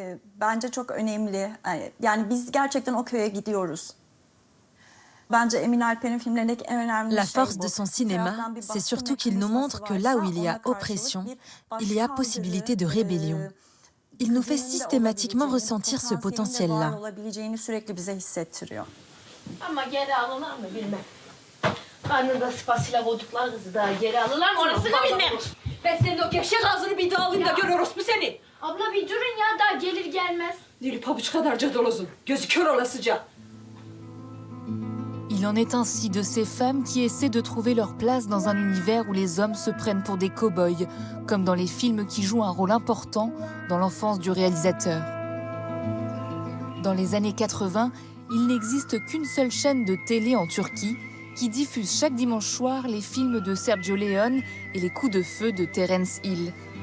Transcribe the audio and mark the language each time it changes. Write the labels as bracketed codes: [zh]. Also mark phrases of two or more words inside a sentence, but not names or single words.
[fr] La force de son cinéma, c'est surtout qu'il nous montre que là où il y a oppression, il y a possibilité de rébellion. Il nous fait systématiquement ressentir ce potentiel-là. [tr] Ama geri alırlar mı bilmem. Karnında spasiyle koydukları kızı daha geri alırlar mı? Orasını bilmem. Ben senin o gevşek ağzını bir daha alayım da gör orospu seni. Abla bir durun ya daha gelir gelmez. Dili pabuç kadar cadalozun. Gözü kör olasıca. [fr] Il en est ainsi de ces femmes qui essaient de trouver leur place dans un univers où les hommes se prennent pour des cow-boys, comme dans les films qui jouent un rôle important dans l'enfance du réalisateur. Dans les années 80, il n'existe qu'une seule chaîne de télé en Turquie qui diffuse chaque dimanche soir les films de Sergio Leone et les coups de feu de Terence Hill.